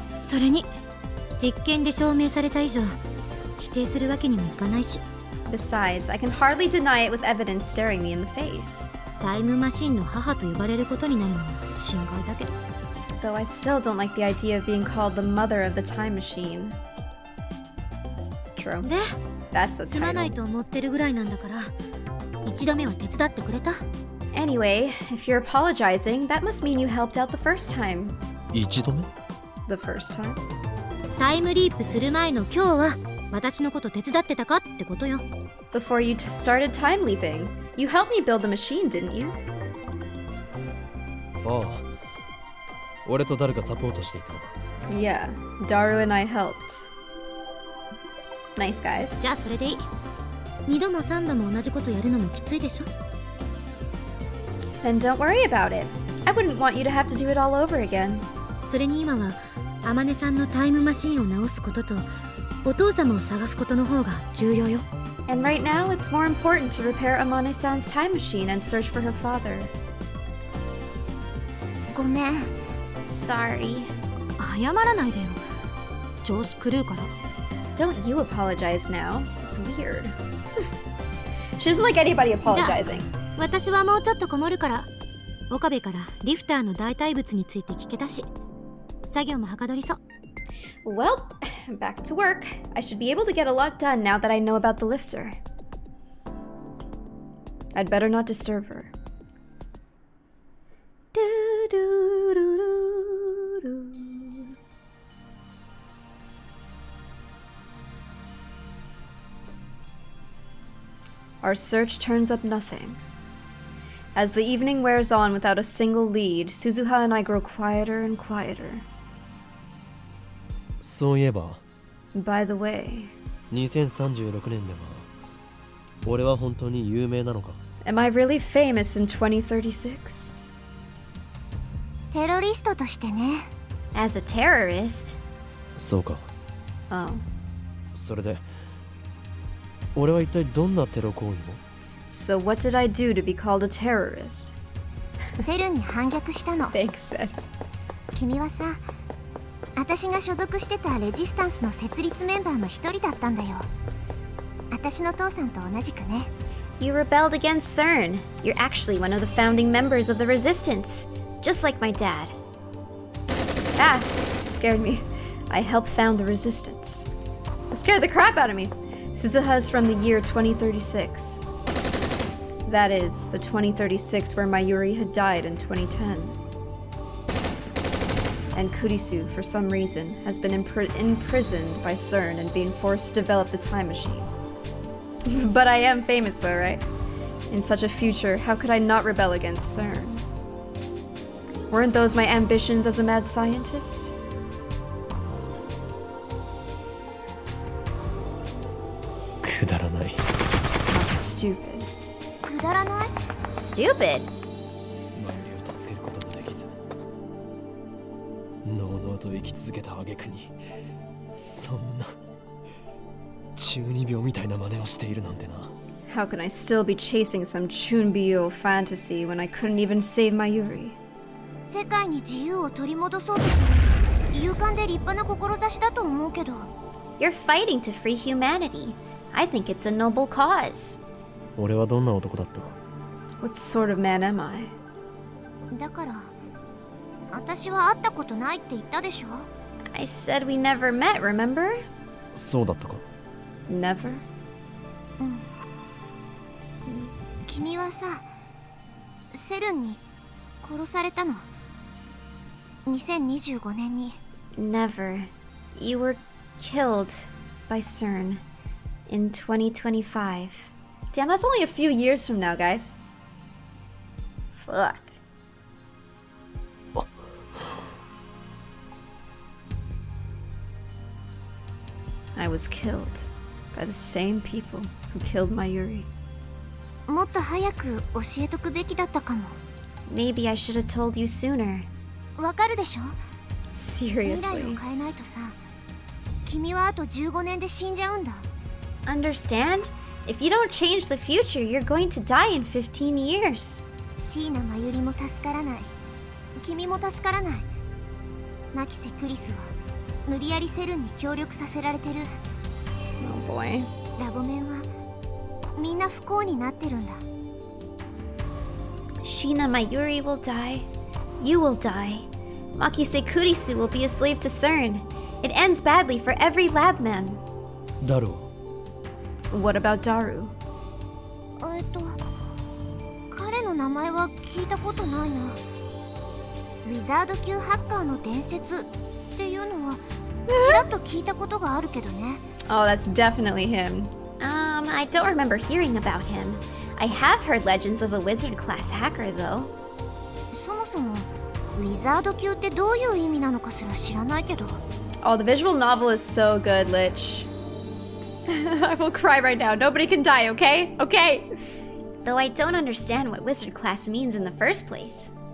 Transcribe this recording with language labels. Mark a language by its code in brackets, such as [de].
[ja] それに実験で証明された以上否定するわけにもいかないし。 [en] Besides, I can hardly deny it with evidence staring me in the face. [ja] タイムマシンの母と呼ばれることになるのは心外だけど。 [en] Though I still don't like the idea of being called the mother of the time machine. True. [ja] で [en] That's a [ja] すまない [en] title. [ja] と思ってるぐらいなんだから一度目は手伝ってくれた？ [en] Anyway, if you're apologizing, that must mean you helped out the first time. [ja] 一度目？ [en] The first time? [ja] タイムリープする前の今日は私のこと手伝ってたかってことよ。 [en] Before you started time leaping, you helped me build the machine, didn't you? [ja] ああ。俺と誰かサポートしていた。 [en] Yeah, Daru and I helped. Nice guys. [ja] じゃあそれでいい。 2度も3度も同じことやるのもきついでしょ。 [en] Then don't worry about it. I wouldn't want you to have to do it all over again. [ja] それに今はあまねさんのタイムマシンを直すこととお父様を探すことの方が重要よ。 [en] And right now, it's more important to repair Amane-san's time machine and search for her father. [ja] ごめん。 [en] Sorry. [ja] 謝らないでよ。調子狂うから。 [en] Don't you apologize now. It's weird. She doesn't like anybody apologizing. [ja] 私はもうちょっとこもるから岡部からリフターの代替物について聞けたし作業もはかどりそう。 [en] Well, back to work. I should be able to get a lot done now that I know about the lifter. I'd better not disturb her. Do, do, do, do, do. Our search turns up nothing. As the evening wears on without a single lead, Suzuha and I grow quieter and quieter. [ja] そういえば [en] By the way, [ja] 2036年では俺は本当に有名なのか [en] am I really famous in 2036? [ja] テロリストとしてね。 [en] As a terrorist? [ja] そうか [en] Oh. [ja] それで俺は一体どんなテロ行為を [en] So what did I do to be called a terrorist? [ja] セルンに反逆したの。 [en] Thanks, said. [ja] 君はさ、私が所属してたレジスタンスの設立メンバーの一人だったんだよ。私の父さんと同じくね。 [en] You rebelled against CERN. You're actually one of the founding members of the resistance. Just like my dad. Ah, scared me. I helped found the resistance. It scared the crap out of me. Suzuha is from the year 2036. That is, the 2036 where Mayuri had died in 2010. And Kurisu, for some reason, has been imprisoned by CERN and being forced to develop the time machine. But I am famous though, right? In such a future, how could I not rebel against CERN? Weren't those my ambitions as a mad scientist? How stupid. [ja] くだらない？ [en] Stupid? [ja] マユリを助けることもできずのうのうと生き続けた挙句にそんな中二病みたいな真似をしているなんてな [en] How can I still be chasing some Chunbyo fantasy when I couldn't even save Mayuri? [ja] 世界に自由を取り戻そうとする勇敢で立派な志だと思うけど。 [en] You're fighting to free humanity. I think it's a noble cause. [ja] 俺はどんな男だった [en] What sort of man am I? [ja] だから私は会ったことないって言ったでしょ。 [en] I said we never met, remember? [ja] そうだったか [en] Never? [ja] 君はさ、セルンに殺されたの。 2025年に。 [en] Never. You were killed by CERN in 2025. Damn, that's only a few years from now, guys. Fuck. I was killed by the same people who killed Mayuri. [ja] もっと早く教えとくべきだったかも。 [en] Maybe I should have told you sooner. [ja] わかるでしょ？未来 [en] Seriously. [ja] を変えないとさ、君はあと15年で死んじゃうんだ。 [en] Understand? If you don't change the future, you're going to die in 15 years. [ja] 椎名真由里も助からない。君も助からない。ナキセクリスは無理やりセルンに協力させられてる。 [en] Oh boy. [ja] ラボメンはみんな不幸になってるんだ。 [en] Shina Mayuri will die. You will die. Makise Kurisu will be a slave to CERN. It ends badly for every labman. [ja] だろ [en] What about Daru? [ja] 彼の名前は聞いたことないな。ウィザード級ハッカーの伝説っていうのはちらっと聞いたことがあるけどね。 [en] Oh, that's definitely him. I don't remember hearing about him. I have heard legends of a wizard class hacker, though. [ja] そもそもウィザード級ってどういう意味なのかすら知らないけど。 [en] Oh, the visual novel is so good, Lich. I will cry right now. Nobody can die, okay? Okay. Though I don't understand what wizard class means in the first place.